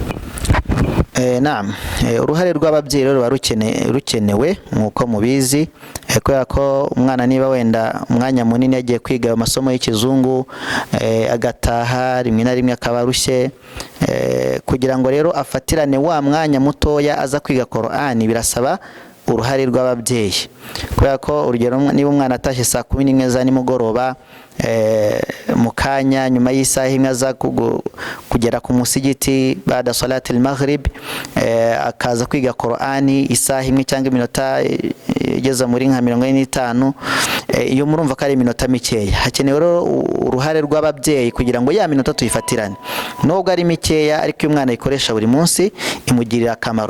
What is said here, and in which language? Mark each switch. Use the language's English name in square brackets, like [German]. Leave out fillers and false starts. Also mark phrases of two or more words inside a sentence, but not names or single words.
[Kinyarwanda] Uruhare rw'ababyeyi rero rukenewe nk'uko mubizi, kubera ko umwana niba wenda umwanya munini yagiye kwiga amasomo y'ikizungu agataha rimwe na rimwe akaba arushye, kugira ngo rero afatirane wa mwanya mutoya aza kwiga Qur'ani birasaba uruhare rw'ababyeyi. Kubera ko urugero niba umwana atashye saa 11 za nimugoroba, mu kanya nyuma y'isaha imwe aza kugera ku musigiti [Arabic] بعد صلاة المغرب, [Kinyarwanda] akaza kwiga Qur'ani isaha imwe cyangwa iminota igeza muri nka 45, iyo murumva ko ari iminota mikeya. Hakenewe rero uruhare rw'ababyeyi kugira ngo ya minota tuyifatirane, nubwo ari mikeya, ariko uyu mwana ayikoresha buri munsi imugirira akamaro.